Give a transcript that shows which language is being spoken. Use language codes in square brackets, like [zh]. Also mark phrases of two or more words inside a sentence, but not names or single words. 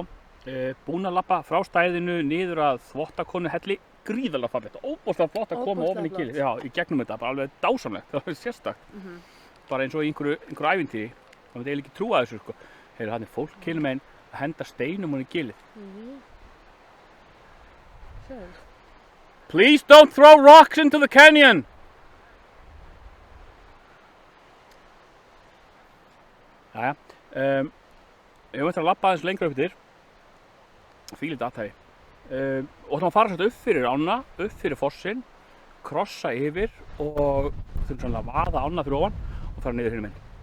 [is] Búin að labba frá stæðinu niður að Þvottakonuhelli, gríðarlega fallegt, óbúslega flott að koma ofan í gilið. Já, í gegnum þetta, bara alveg dásamlegt, það var sérstakt. Bara eins og í einhverju ævintýri, það myndi eiginlega ekki trúa þessu sko. Heyrðu, þarna er fólk hinumegin að henda steinum ofan í gilið. [en] Please don't throw rocks into the canyon! [is] Jæja, ég veit að labba aðeins lengra upp yfir, fílið aðtæfi. Og þá fara svolítið upp fyrir ána, upp fyrir fossinn, krossa yfir og þurfum svona að vaða ána fyrir ofan og fara niður hinum einn.